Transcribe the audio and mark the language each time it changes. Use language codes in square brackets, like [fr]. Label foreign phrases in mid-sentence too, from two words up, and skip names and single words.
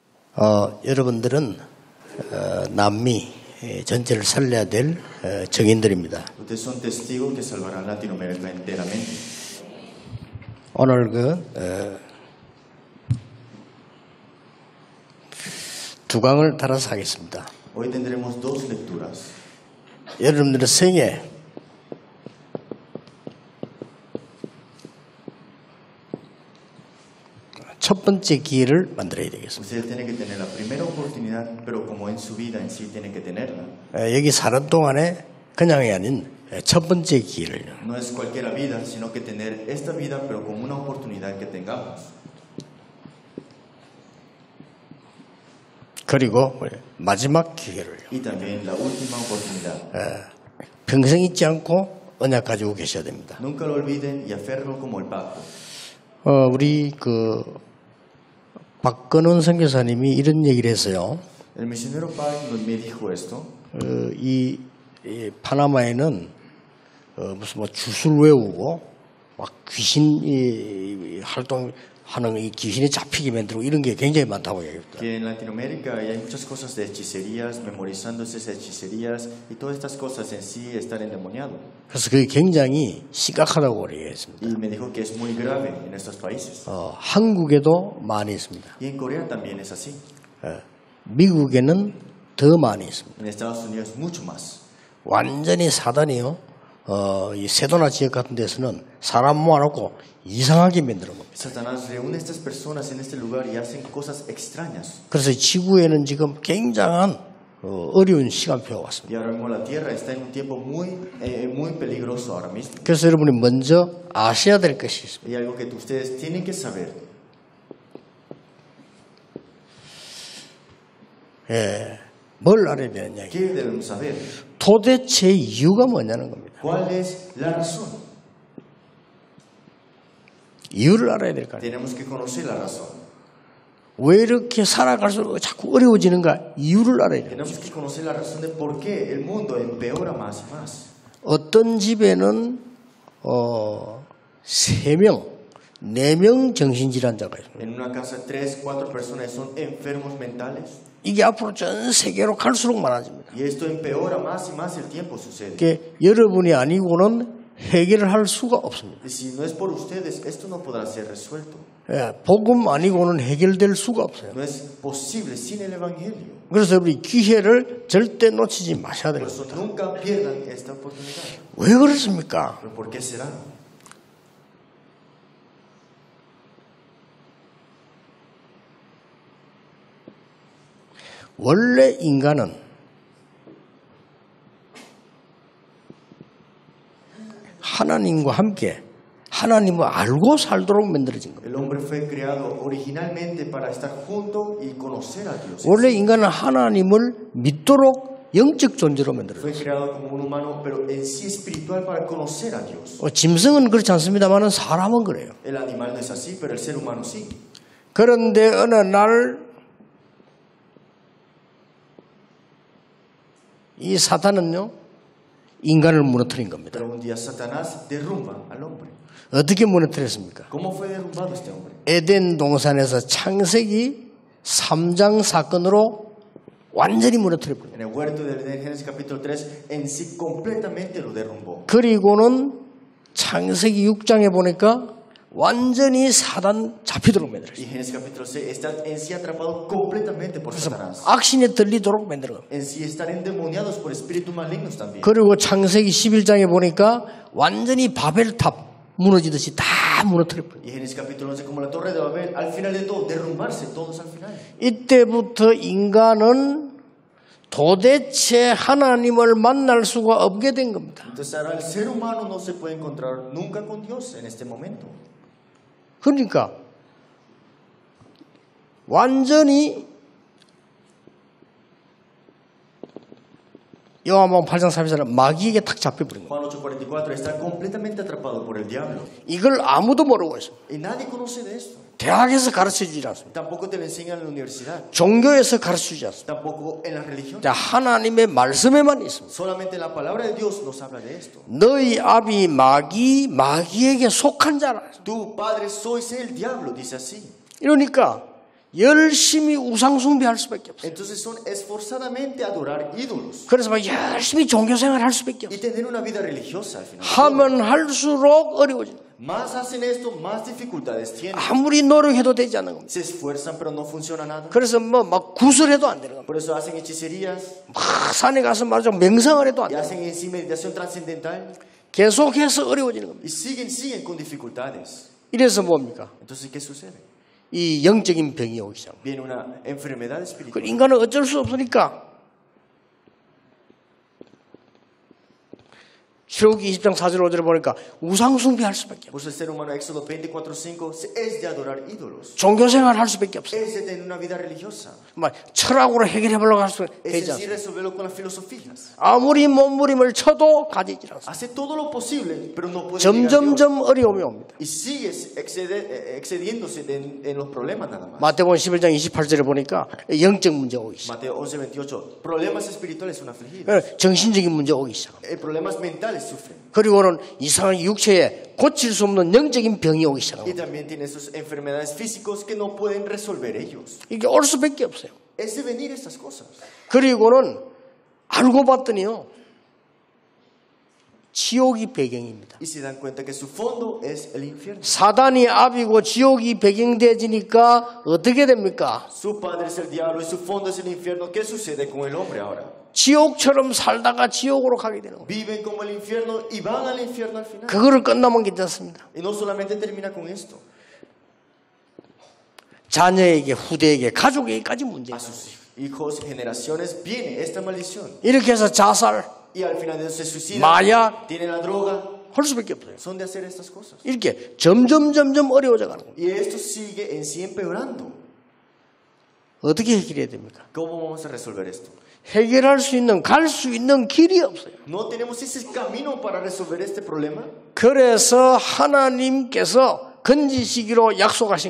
[ko] 여러분들은 남미 전체를 살려야 될 증인들입니다. [es] Ustedes son testigos que salvarán Latinoamérica enteramente. [ko] 오늘 두 강을 달아서 하겠습니다. [es] Hoy tendremos dos lecturas. [ko] 여러분들의 생애 첫 번째 기회를 만들어야 되겠습니다. [es] Ustedes tienen que tener la primera oportunidad, pero como en su vida en sí tienen que tenerla. [ko] 여기 사는 동안에 그냥이 아닌 첫 번째 기회를. [es] No es cualquier vida, sino que tener esta vida, pero como una oportunidad que tengamos. [ko] 그리고 마지막 기회를. [es] Y también la última oportunidad. [ko] 평생 잊지 않고 언약 가지고 계셔야 됩니다. [es] Nunca lo olviden y aférrenlo como el pacto. [ko] 우리 박건원 선교사님이 이런 얘기를 했어요. [es] El misionero Park me dijo esto. [ko] 이 파나마에는 무슨 주술 외우고 막 귀신 활동하는 이 귀신이 잡히게 만들고 이런 게 굉장히 많다고 얘기했다. [es] Que en Latinoamérica hay muchas cosas de hechicerías, memorizando esas hechicerías y todas estas cosas en sí estar endemoniado. [ko] 그래서 그게 굉장히 심각하다고 얘기했습니다. [es] Y me dijo que es muy grave en estos países. [ko] 한국에도 많이 있습니다. [es] Y en Corea también es así. [ko] 미국에는 더 많이 있습니다. [es] En Estados Unidos mucho más. [ko] 완전히 사단이요. 이 세도나 지역 같은 데서는 사람 모아놓고 이상하게 만드는 겁니다. [es] Satanás reúne a estas personas en este lugar y hacen cosas extrañas. [ko] 그래서 지구에는 지금 굉장한 어려운 시간표가 왔습니다. [es] Y ahora mismo la Tierra está en un tiempo muy peligroso ahora mismo. [ko] 그래서 여러분이 먼저 아셔야 될 것이 있습니다. [es] Y algo que ustedes tienen que saber. [ko] 뭘 알아야 되느냐? [es] ¿Qué debemos saber? [ko] 도대체 이유가 뭐냐는 겁니다. [es] ¿Cuál es la razón? [ko] 이유를 알아야 될 거 아니에요. [es] Tenemos que conocer la razón. [ko] 왜 이렇게 살아갈수록 자꾸 어려워지는가? 이유를 알아야 돼요. [es] Tenemos que conocer la razón de por qué el mundo empeora más y más. [ko] 어떤 집에는 3명, 4명 정신질환자가 있습니다. [es] En una casa 3, 4 personas son enfermos mentales. [ko] 이게 앞으로 전 세계로 갈수록 많아집니다. [es] Y esto empeora más y más el tiempo sucede. [ko] 그게 여러분이 아니고는 해결을 할 수가 없습니다. [es] Y si no es por ustedes, esto no podrá ser resuelto. [ko] 복음 아니고는 해결될 수가 없어요. [es] No es posible sin el evangelio. [ko] 그래서 우리 기회를 절대 놓치지 마셔야 [es] Por [ko] 됩니다. [es] eso nunca pierdan esta oportunidad. [ko] 왜 그렇습니까? [es] ¿Pero por qué será? [ko] 원래 인간은 하나님과 함께 하나님을 알고 살도록 만들어진 겁니다. [es] El hombre fue creado originalmente para estar junto y conocer a Dios. [ko] 원래 인간은 하나님을 믿도록 영적 존재로 만들어졌어요. [es] Fue creado como un humano, pero en sí espiritual para conocer a Dios. [ko] 짐승은 그렇지 않습니다만 사람은 그래요. [es] El animal no es así, pero el ser humano sí. [ko] 그런데 어느 날 이 사탄은요 인간을 무너뜨린 겁니다. [es] Pero un día Satanás derrumba al hombre. [ko] 어떻게 무너뜨렸습니까? [es] ¿Cómo fue derrumbado este hombre? [ko] 에덴 동산에서 창세기 3장 사건으로 완전히 무너뜨려버려요. [es] En el huerto del Edén, Génesis capítulo 3, en sí completamente lo derrumbó. [ko] 그리고는 창세기 6장에 보니까 완전히 사단 잡히도록 [es] Y [ko] 만들었어요. [es] Génesis capítulo 6 está en sí atrapado completamente por Satanás. [ko] 악신에 들리도록 만들어 겁니다. [es] En sí estar endemoniados por espíritus malignos también. [ko] 그리고 창세기 11장에 보니까 완전히 바벨탑 무너지듯이 다 무너뜨려버려요. [es] Y Génesis capítulo 11 como la torre de Babel, al final de todo, derrumbarse todos al final. [ko] 이때부터 인간은 도대체 하나님을 만날 수가 없게 된 겁니다. [es] Entonces ahora el ser humano no se puede encontrar nunca con Dios en este momento. [ko] 그러니까 완전히 요한복음 8장 34절은 마귀에게 탁 잡혀버린 거예요. [es] Juan 8:44 está completamente atrapado por el diablo. [ko] 이걸 아무도 모르고 있어요. [es] Y nadie conoce de esto. [ko] 대학에서 가르쳐주지 않습니다. [es] Tampoco te lo enseñan en la universidad. [ko] 종교에서 가르쳐주지 않습니다. [es] Tampoco en la religión. [ko] 자, 하나님의 말씀에만 있습니다. [es] Solamente la palabra de Dios nos habla de esto. [ko] 너희 아비 마귀에게 속한 자라. [es] Tu padre sois el diablo, dice así. [ko] 이러니까 열심히 우상 숭배할 수밖에 없어요. [es] Entonces son esforzadamente adorar ídolos [ko] 그래서 막 열심히 종교생활 할 수밖에 [es] y [ko] 없어요. [es] tener una vida religiosa al final. [ko] 하면 할수록 어려워져요. [es] Más hacen esto, más dificultades tienen. [ko] 아무리 노력해도 되지 않는 겁니다. [es] Se esfuerzan pero no funciona nada. [ko] 그래서 뭐 막 구슬해도 안 되는 겁니다. [es] Por eso hacen hechicerías [ko] 막 산에 가서 말하자면 명상을 해도 안 [es] y [ko] 돼요. [es] hacen en sí meditación trascendental [ko] 계속해서 어려워지는 겁니다. [es] y siguen con dificultades. [ko] 이래서 뭡니까? [es] Entonces, ¿qué sucede? [ko] 이 영적인 병이 오기 시작합니다. [es] Viene una enfermedad [ko] 그 [es] espiritual. [ko] 인간은 어쩔 수 없으니까 출애굽기 20장 4절 5절을 보니까 우상 숭배할 수밖에 없어요. [es] Pues el ser humano, Éxodo 24:5, es de adorar ídolos. [ko] 종교생활 할 수밖에 없어요. [es] Es de tener una vida religiosa. [ko] 막 철학으로 해결해 보려고 할 수 [es] Es [ko] 되지 [es] en sí [ko] 않습니다. [es] resolverlo con las filosofías. [ko] 아무리 몸부림을 쳐도 가지지 않습니다. [es] Hace todo lo posible, pero no puede llegar a Dios. [ko] 점점점 어려움이 옵니다. [es] Y sigue excediéndose en los problemas nada más. [ko] 마태복음 11장 28절에 보니까 영적 문제 오기 시작. [es] Mateo 11:28. Problemas espirituales son afligidos. [ko] 정신적인 문제 오기 시작. [es] Problemas mentales sufren. [ko] 그리고는 이상한 육체에 고칠 수 없는 영적인 병이 오기 [es] Y [ko] 시작합니다. [es] también tiene sus enfermedades físicas que no pueden resolver ellos. [ko] 이게 올 수밖에 없어요. [es] Es de venir estas cosas. [ko] 그리고는 알고 봤더니요, 지옥이 배경입니다. [es] Y se dan cuenta que su fondo es el infierno. [ko] 사단이 압이고 지옥이 배경되지니까 어떻게 됩니까? [es] Su padre es el diablo y su fondo es el infierno. ¿Qué sucede con el hombre ahora? [ko] 지옥처럼 살다가 지옥으로 가게 되는 거예요. [es] Viven como el infierno y van al infierno al final. [ko] 그거를 끝나면 괜찮습니다. [es] Y no solamente termina con esto. [ko] 자녀에게, 후대에게, 가족에게까지 [es] A [ko] 문제예요. [es] sus hijos, generaciones, viene esta maldición. [ko] 이렇게 해서 자살 [es] Y al final de eso se suicidan. [ko] 마약 [es] Tienen la droga. [ko] 할 수밖에 없어요. [es] Son de hacer estas cosas. [ko] 이렇게 점점 어려워져 가는 거예요. [es] Y esto sigue en sí empeorando. [ko] 어떻게 해결해야 됩니까? [es] ¿Cómo vamos a resolver esto? [ko] 해결할 수 있는, 갈 수 있는 길이 없어요. [es] No tenemos ese camino para resolver este problema. [ko] 그래서 하나님께서 건지시기로 약속하신